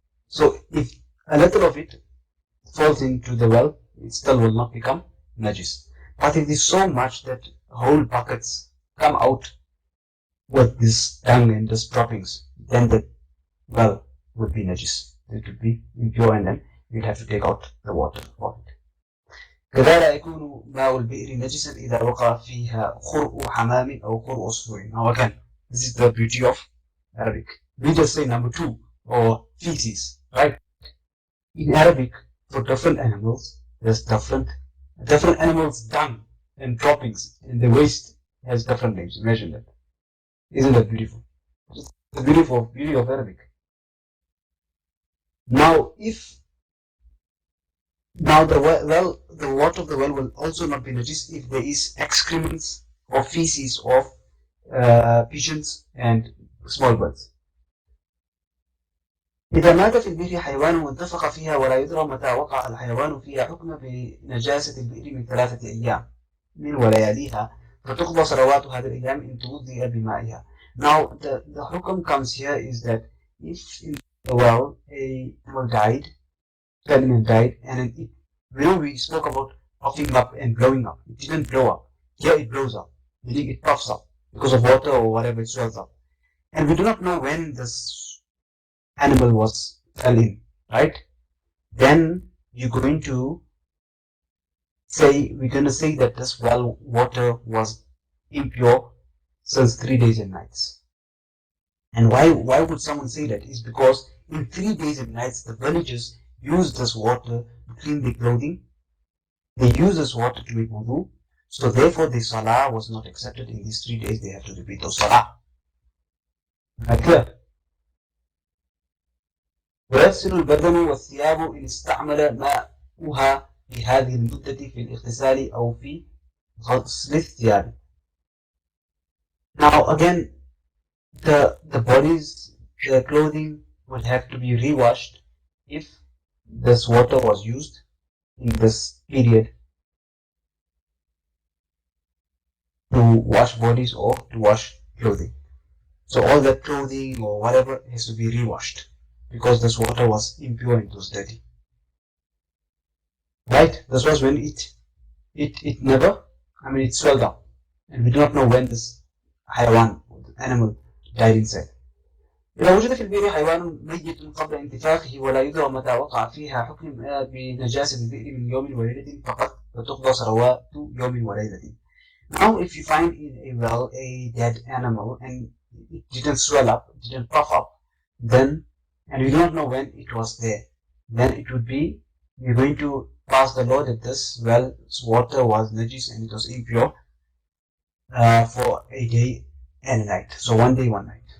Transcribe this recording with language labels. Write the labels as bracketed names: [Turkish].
[English] So if a little of it falls into the well, it still will not become najis. But if it is so much that whole buckets come out with this dung and this droppings, then the well would be najis. It would be impure, and then you'd have to take out the water of it. [Arabic] كذا يكون ماء البئر نجسا إذا وقع فيها خرء حمام أو خرء عصفور. [English] Now again, this is the beauty of Arabic. We just say number 2, or feces, right? In Arabic, for different animals, there's different animals' dung and droppings, and the waste has different names. Imagine that. Isn't that beautiful? It's the beauty of Arabic. Now, the water of the well will also not be najis if there is excrements or feces of pigeons and small birds. [Arabic] إذا مات في البئر حيوان وانتفخ فيها ولا يدرى متى وقع الحيوان فيها حكم بنجاسة البئر من 3 أيام من ولياليها فتقضى صلوات هذه الأيام إن توضئ بمائها. [English] Now the hukam comes here is that if in the well a animal died, and it, we spoke about puffing up and blowing up. It didn't blow up. Here it blows up, meaning it puffs up because of water or whatever, it swells up. And we do not know when this animal fell in, right? Then we're going to say that this well water was impure since 3 days and nights. And why would someone say that? Is because in 3 days and nights the villagers use this water to clean their clothing. They use this water to make wudu. So therefore the salah was not accepted in these 3 days. They have to repeat those salah. Right, clear? [Arabic] ويغسل البدن والثياب إن استعمل ماءها في هذه المدة في الاغتسال أو في غسل الثياب. [English] Now again, the bodies, the clothing will have to be rewashed if this water was used in this period to wash bodies or to wash clothing. So all that clothing or whatever has to be rewashed, because this water was impure and it was dirty. right? This was when it never, it swelled up, and we do not know when this حيوان, animal, died inside. [Arabic] إذا وجد في البئر حيوان ميت قبل انتفاخه ولا يدرى متى وقع فيها حكم بنجاسة البئر من يوم وليلة فقط فتقضى ثروات يوم وليلة. [English] Now, if you find in a well a dead animal and it didn't swell up, it didn't puff up, then, and we don't know when it was there, then it would be, we're going to pass the law that this well's water was najis and it was impure for a day and a night. So 1 day, 1 night.